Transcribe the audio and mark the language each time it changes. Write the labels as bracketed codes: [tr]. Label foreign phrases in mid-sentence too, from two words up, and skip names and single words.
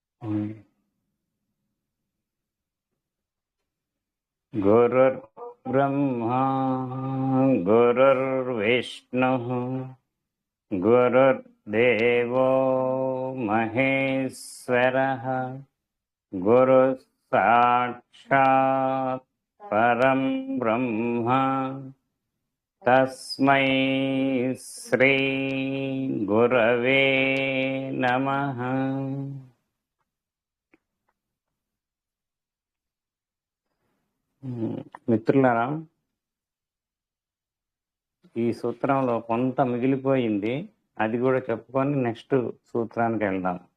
[sa] गुरुर्ब्रह्मा गुरुर्विष्णुः गुरुर्देवो महेश्वरः गुरुः साक्षात् परं ब्रह्म तस्मै श्री गुरवे नमः. [te] మిత్రులారా, ఈ సూత్రంలో కొంత మిగిలిపోయింది, అది కూడా చెప్పుకొని నెక్స్ట్ సూత్రానికి వెళ్దాం.